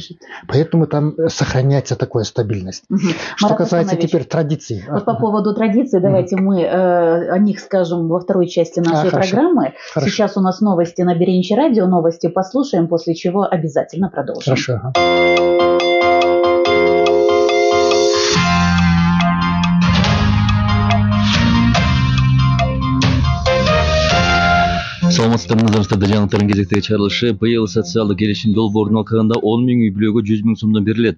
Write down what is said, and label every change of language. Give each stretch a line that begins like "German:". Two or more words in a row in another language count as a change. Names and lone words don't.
Russian: Поэтому там сохраняется такая стабильность. Что касается теперь традиций. Вот по поводу традиций, давайте мы о них скажем во второй части нашей программы. Хорошо. Сейчас у нас новости на Беренче радио, новости послушаем, после чего обязательно продолжим. Хорошо.
Kyrgyz: Саламатсыздарыңыздар, жаңалықтардың кезектегі чыгарылышы. Быйыл социалдык келишим долбоорун алкагында 10 000 үй бүлөгө 100 000 сомдон берилет.